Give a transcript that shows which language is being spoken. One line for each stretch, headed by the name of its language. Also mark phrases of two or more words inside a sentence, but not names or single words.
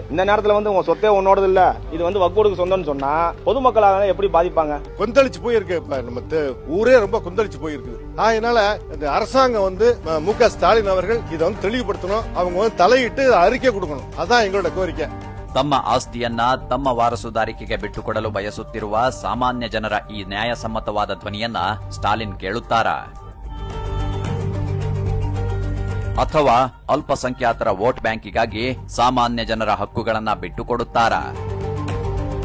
Tamil: இந்த நேரத்தில் வந்து உங்க சொத்தே உன்னோடது இல்ல, இது வந்து வக்போர்டுக்கு சொந்தம்னு சொன்னா பொதுமக்களாக எப்படி பாதிப்பாங்க? கொந்தளிச்சு போயிருக்கு. நம்ம ஊரே ரொம்ப கொந்தளிச்சு போயிருக்கு. அதனால இந்த அரசாங்கம் வந்து மு.க. ஸ்டாலின் அவர்கள் இதை வந்து தெளிவுபடுத்தணும். அவங்க வந்து தலையிட்டு அறிக்கை கொடுக்கணும். அதான் எங்களோட கோரிக்கை.
Kannada: ತಮ್ಮ ಆಸ್ತಿಯನ್ನ ತಮ್ಮ ವಾರಸುದಾರಿಕೆಗೆ ಬಿಟ್ಟುಕೊಡಲು ಬಯಸುತ್ತಿರುವ ಸಾಮಾನ್ಯ ಜನರ ಈ ನ್ಯಾಯಸಮ್ಮತವಾದ ಧ್ವನಿಯನ್ನ ಸ್ಟಾಲಿನ್ ಕೇಳುತ್ತಾರಾ? ಅಥವಾ ಅಲ್ಪಸಂಖ್ಯಾತರ ವೋಟ್ ಬ್ಯಾಂಕಿಗಾಗಿ ಸಾಮಾನ್ಯ ಜನರ ಹಕ್ಕುಗಳನ್ನ ಬಿಟ್ಟುಕೊಡುತ್ತಾರಾ?